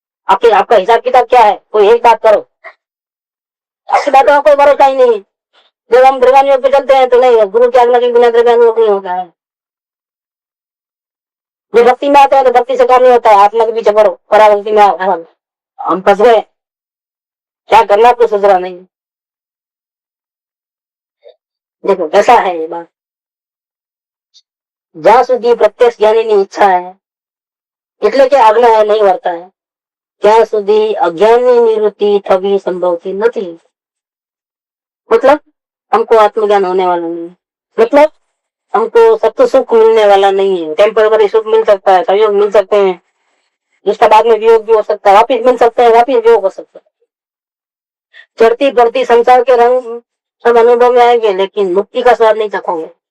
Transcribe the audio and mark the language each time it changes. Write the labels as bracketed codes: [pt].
[hi] आपका हिसाब किताब क्या है? कोई एक बात करो, आपकी बातों का कोई भरोसा ही नहीं है। जब हम द्रव्यानुयोग पे चलते हैं तो नहीं, गुरु की आज्ञा के बिना द्रव्यानुयोग नहीं होता है। जो भक्ति में आते हैं तो भक्ति से काम नहीं होता है, आत्मा के पीछे पड़ो, पराभक्ति में आओ। हम फंस गए, क्या करना कुछ सोच रहा नहीं। देखो कैसा है ये बात, [gu] જ્યાં સુધી પ્રત્યક્ષ જ્ઞાનીની ઈચ્છા है એટલે કે આજ્ઞા નહીં વર્તા है, ત્યાં સુધી અજ્ઞાનની નિવૃત્તિ થવી સંભવતી નથી। [hi] मतलब हमको आत्मज्ञान होने वाला नहीं, मतलब हमको सत्य सुख मिलने वाला नहीं है। टेम्पररी सुख मिल सकता है, सहयोग मिल सकते हैं, जिसका बाद में वियोग भी हो सकता है, वापिस मिल सकते हैं, वापिस वियोग हो सकता है। चढ़ती बढ़ती संसार के रंग सब अनुभव में आएंगे, लेकिन मुक्ति का स्वाद नहीं चखोगे।